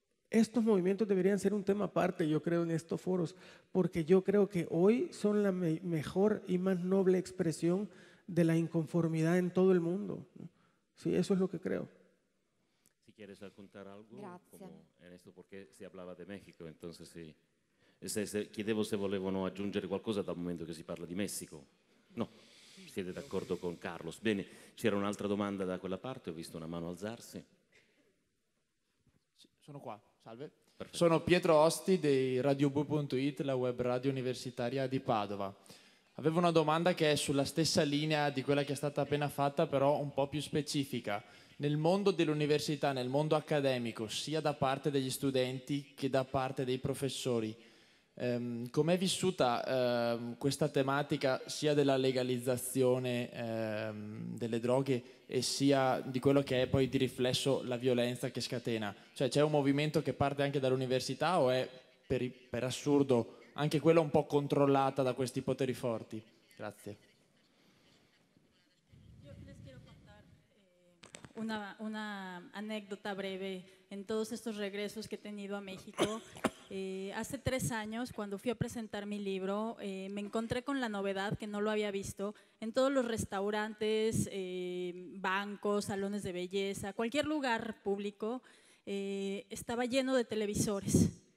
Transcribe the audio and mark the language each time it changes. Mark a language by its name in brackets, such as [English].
[Spanish] Estos movimientos deberían ser un tema aparte, yo creo, en estos foros, porque yo creo que hoy son la mejor y más noble expresión de la inconformidad en todo el mundo, ¿no? Sí, eso es lo que creo. Si quieres contar algo, [Italian] Grazie. [Spanish] como en esto, porque si hablaba de México, entonces sì. [Italian] Chiedevo se volevano aggiungere qualcosa dal momento che si parla di Messico. No, siete d'accordo con Carlos. Bene, c'era un'altra domanda da quella parte, ho visto una mano alzarsi. Sono qua, salve. Perfetto. Sono Pietro Osti di radiobu.it, la web radio universitaria di Padova. Avevo una domanda che è sulla stessa linea di quella che è stata appena fatta, però un po' più specifica. Nel mondo dell'università, nel mondo accademico, sia da parte degli studenti che da parte dei professori, com'è vissuta questa tematica sia della legalizzazione delle droghe e sia di quello che è poi di riflesso la violenza che scatena? Cioè c'è un movimento che parte anche dall'università o è per assurdo anche quella un po' controllata da questi poteri forti? Grazie. [Spanish] una anécdota breve en todos estos regresos que he tenido a México. Hace 3 años, cuando fui a presentar mi libro, me encontré con la novedad que no lo había visto en todos los restaurantes, bancos, salones de belleza, cualquier lugar público, estaba lleno de televisores.